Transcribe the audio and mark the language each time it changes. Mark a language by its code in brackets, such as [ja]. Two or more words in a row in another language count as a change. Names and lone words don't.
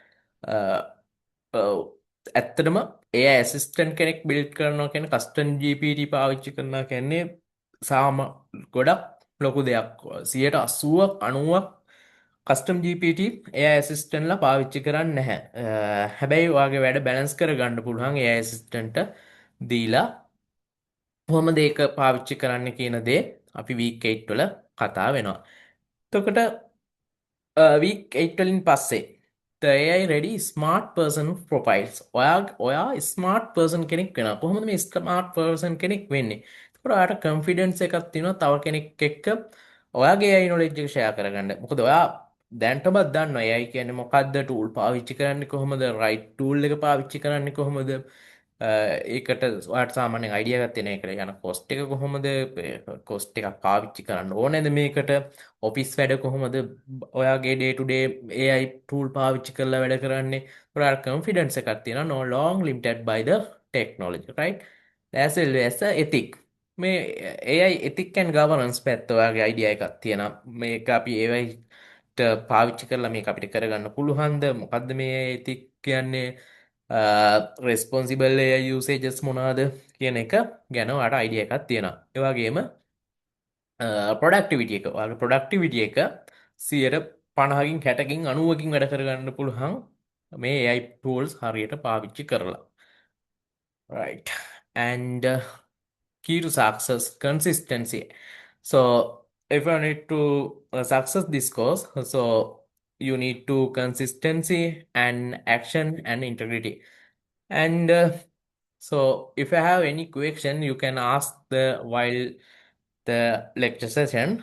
[si] ඇත්තටම ඒ ඇසිස්ටන්ට් කෙනෙක් බිල්ඩ් කරනවා කියන්නේ [en] custom GPT [si] පාවිච්චි කරනවා කියන්නේ සාම ගොඩක් ලොකු දෙයක් 80ක් 90ක් [en] custom GPT [si] ඒ ඇසිස්ටන්ට්ලා පාවිච්චි කරන්නේ නැහැ. හැබැයි ඔයාගේ වැඩ බැලන්ස් කරගන්න පුළුවන් ඒ ඇසිස්ටන්ට්ට දීලා කොහොමද ඒක පාවිච්චි කරන්න කියන දේ අපි වීක් 8 වල කතා වෙනවා. එතකොට week 8 වලින් පස්සේ [en] the AI ready smart person profiles [si] ඔයා [en] smart person [si] කෙනෙක් වෙනවා. කොහොමද මේ [en] smart person [si] කෙනෙක් වෙන්නේ? එතකොට ඔයාට confidence එකක් තියෙනවා තව කෙනෙක් එක්ක ඔයාගේ [en] AI knowledge [si] එක share කරගන්න. මොකද ඔයා දැනටමත් දන්නවා AI කියන්නේ මොකක්ද, tool පාවිච්චි කරන්නේ කොහොමද, [en] right tool [si] එක පාවිච්චි කරන්නේ කොහොමද, ඒකට ඔයාට සාමාන්‍යයෙන් අයිඩියා එකක් තියෙන එකට යන cost එක කොහොමද, cost එකක් පාවිච්චි කරන්න ඕනේද මේකට, ඔෆිස් වැඩ කොහොමද ඔයාගේ [en] day to day AI tool [si] පාවිච්චි කරලා වැඩ කරන්නේ. ඔයාට confidence එකක් තියෙනවා [en] no long limited by the technology, right? as well as a ethic. [si] මේ [en] AI ethic and governance [si] පැත්ත ඔයාගේ අයිඩියා එකක් තියෙනවා. මේක අපි AI පාවිච්චි කරලා මේක අපිට කරගන්න පුළුවන්ද, මොකක්ද මේ ethic කියන්නේ, [en] responsible usages [si] මොනාද කියන එක ගැන අට අයිඩිය එකක් තියෙනවා. ඒවාගේම ප්‍රොඩක්ටිවිටිය එක වගේ ප්‍රොඩක්ටිවිටිය එක 50කින් 60කින් 90කින් වැඩ කරගන්න පුළුවන් මේ [en] AI tools [si] හරියට පාවිච්චි කරලා. [en] Right. And key to success, consistency. So if you need to success this course, so you need to consistency and action and integrity. And so if you have any question, you can ask the while the lecture session.